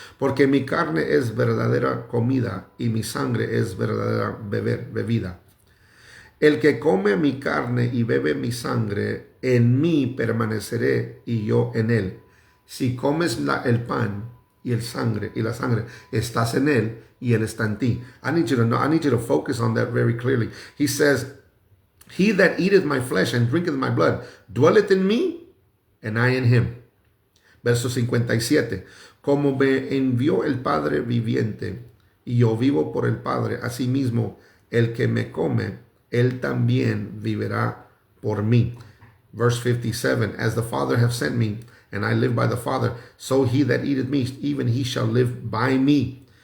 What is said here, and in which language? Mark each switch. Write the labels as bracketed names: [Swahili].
[Spanish] Porque mi carne es verdadera comida y mi sangre es verdadera bebida. El que come mi carne y bebe mi sangre, en mí permaneceré y yo en él. Si comes el pan y la sangre, estás en él y él está en ti. [English] I need you to focus on that very clearly. He says, he that eateth my flesh and drinketh my blood dwelleth in me, and I in him. [Spanish] Verso 57. Como me envió el Padre viviente, y yo vivo por el Padre, asimismo el que me come, él también vivirá por mí. [English] Verse 57. As the Father hath sent me, and I live by the Father, so he that eateth me, even he shall live by me.